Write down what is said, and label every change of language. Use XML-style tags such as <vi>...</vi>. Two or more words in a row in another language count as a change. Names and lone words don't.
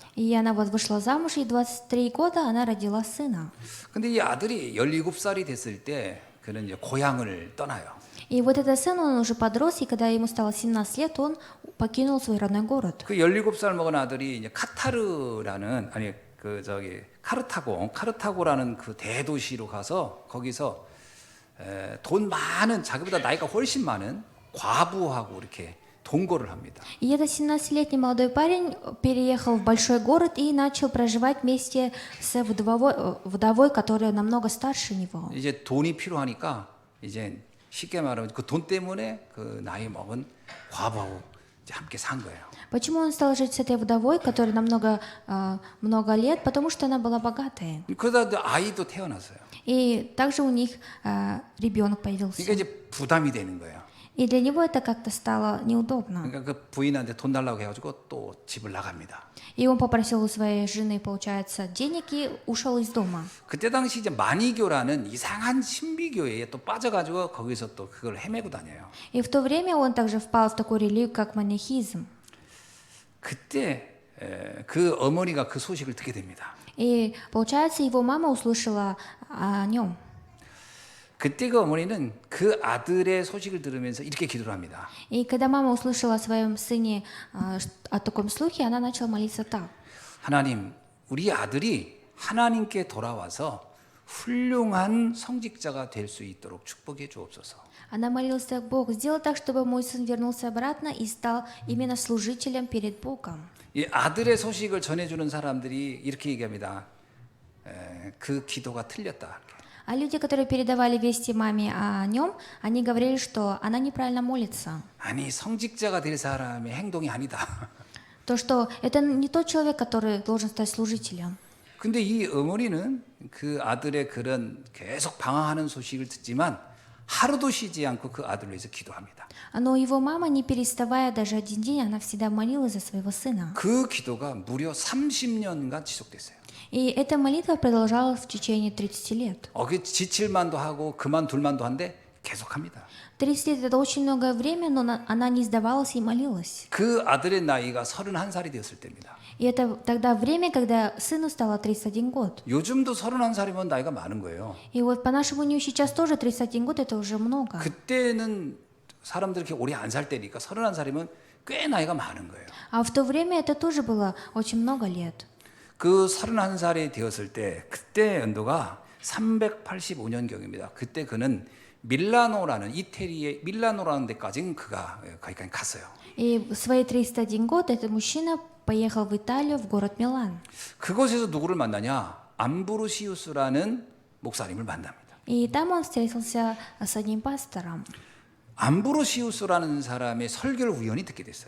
<ru>И она вот вышла замуж, и 23 года она родила сына.</ru> <ko>근데 이 아들이 17살이 됐을 때 그는 이제 고향을 떠나요.</ko> <ru>И вот этот сын, он уже подрос, и когда ему стало 17 лет, он покинул свой родной город.</ru> <ko>그 17살 먹은 아들이 이제 카르타고라는 그 대도시로 가서 거기서 돈 많은 자기보다 나이가 훨씬 많은 과부하고 이렇게 동거를 합니다.</ko> <ru>И этот 17-летний молодой парень переехал в большой город и начал проживать вместе с вдовой, которая намного старше него.</ru> <ko>이제 돈이 필요하니까 이제 쉽게 말하면 그 돈 때문에 그 나이 먹은 과부하고 이제 함께 산 거예요.</ko> <ru>Почему он стал жить с этой вдовой, которой намного много лет? Потому что она была богатая.</ru> <ko>그러다 아이도 태어났어요.</ko> <ru>И также у них ребенок появился.</ru> <ko>그러니까 이제 부담이 되는 거예요.</ko> <ru>И для него это как-то стало неудобно.</ru> <ko>그러니까 그 부인한테 돈 달라고 해가지고 또 집을 나갑니다.</ko> <ru>И он попросил у своей жены, получается, денег и ушел из дома.</ru> <ko>그때 당시 이제 마니교라는 이상한 신비교회에 또 빠져가지고 거기서 또 그걸 헤매고 다녀요.</ko> <ru>И в то время он также впал в такую религию, как монахизм.</ru> <ko>그때 그 어머니가 그 소식을 듣게 됩니다.</ko> <ru>И, получается, его мама услышала о нем.</ru> <ko>그때 그 어머니는 그 아들의 소식을 들으면서 이렇게 기도를 합니다.</ko> <ru>И когда мама услышала о своем сыне о таком слухе, она начала молиться так.</ru> <ko>하나님, 우리 아들이 하나님께 돌아와서 훌륭한 성직자가 될 수 있도록 축복해 주옵소서.</ko> <ru>Она молилась так: Бог, сделай так, чтобы мой сын вернулся обратно и стал именно служителем перед Богом.</ru> <ko>이 아들의 소식을 전해주는 사람들이 이렇게 얘기합니다. 그 기도가 틀렸다.</ko> <ru>А люди, которые передавали вести маме о нем, они говорили, что она неправильно молится.</ru> <ko>아니 성직자가 될 사람의 행동이 아니다.</ko> <ru>То, что это не тот человек, который должен стать служителем.</ru> <ko>근데 이 어머니는 그 아들의 그런 계속 방황하는 소식을 듣지만 하루도 쉬지 않고 그 아들을 위해서 기도합니다.</ko> <ru>Но его мама, не переставая даже один день, она всегда молилась за своего сына.</ru> <ko>그 기도가 무려 30년간 지속됐어요.</ko> <ru>И эта молитва продолжалась в течение 30 лет.</ru> <ko>그 지칠만도 하고 그만둘만도 한데 계속합니다.</ko> <ru>30 лет – это очень многое время, но она не сдавалась и молилась.</ru> <ko>그 아들의 나이가 31살이 되었을 때입니다.</ko> <ru>И это тогда время, когда сыну стало 31 год.</ru> <ko>요즘도 31살이면 나이가 많은 거예요.</ko> <ru>И вот по нашему дню сейчас тоже 31 год – это уже много.</ru> <ko>그때는 사람들이 이렇게 오래 안 살 때니까 31살이면 꽤 나이가 많은 거예요.</ko> <ru>А в то время это тоже было очень много лет.</ru> <ko>그 31살이 되었을 때 그때 연도가 385년경입니다. 그때 그는 밀라노라는 이태리의 밀라노라는 데까지는 그가 거기까지 갔어요.</ko> <ru>И в свои 31 год этот мужчина поехал в Италию, в город Милан.</ru> <ko>그곳에서 누구를 만나냐? 암브로시우스라는 목사님을 만납니다.</ko> <ru>И там он встретился с одним пастором.</ru> <ko>암브로시우스라는 사람의 설교를 우연히 듣게 됐어요.</ko>